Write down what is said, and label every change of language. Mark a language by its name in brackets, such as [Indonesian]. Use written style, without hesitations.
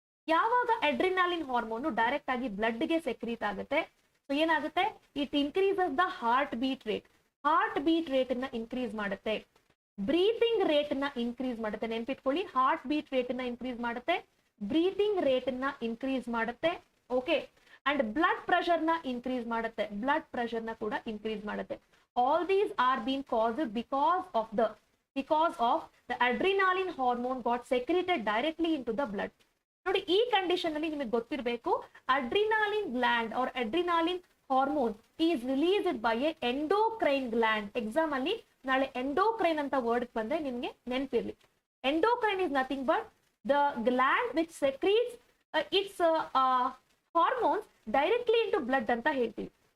[Kannada] ಯಾವಾಗ adrenaline hormone direct ಆಗಿ blood ಗೆ ಸೆಕ್ರೀಟ್ ಆಗುತ್ತೆ ಸೊ ಏನಾಗುತ್ತೆ, [English] it increases the [Kannada] heart beat rate ನ ಇನ್ಕ್ರೀಸ್ ಮಾಡುತ್ತೆ, ಬ್ರೀತಿಂಗ್ ರೇಟ್ ನ ಇನ್ಕ್ರೀಸ್ ಮಾಡುತ್ತೆ. ನೆನ್ಪಿಟ್ಕೊಳ್ಳಿ, ಹಾರ್ಟ್ ಬೀಟ್ ರೇಟ್ ನ ಇನ್ಕ್ರೀಸ್ ಮಾಡುತ್ತೆ, ಬ್ರೀತಿಂಗ್ ರೇಟ್ ನ ಇನ್ಕ್ರೀಸ್ ಮಾಡುತ್ತೆ. ಓಕೆ, ಅಂಡ್ ಬ್ಲಡ್ ಪ್ರೆಷರ್ ನ ಇನ್ಕ್ರೀಸ್ ಮಾಡುತ್ತೆ, ಕೂಡ ಇನ್ಕ್ರೀಸ್ ಮಾಡುತ್ತೆ. [English] All these are been caused because of the adrenaline hormone got secreted directly into the blood. [Kannada] ನೋಡಿ, ಈ ಕಂಡೀಷನ್ ಅಲ್ಲಿ ನಿಮಗೆ ಗೊತ್ತಿರಬೇಕು, [English] Adrenaline gland or adrenaline hormone is released by a endocrine gland. [Kannada] Exam ಅಲ್ಲಿ ನಾಳೆ ಎಂಡೋಕ್ರೈನ್ ಅಂತ word ಬಂದ್ರೆ ನಿಮ್ಗೆ ನೆನಪಿರ್ಲಿ, [English] Endocrine is nothing but the gland which secretes its hormones directly into blood ಅಂತ ಹೇಳ್ತೀವಿ.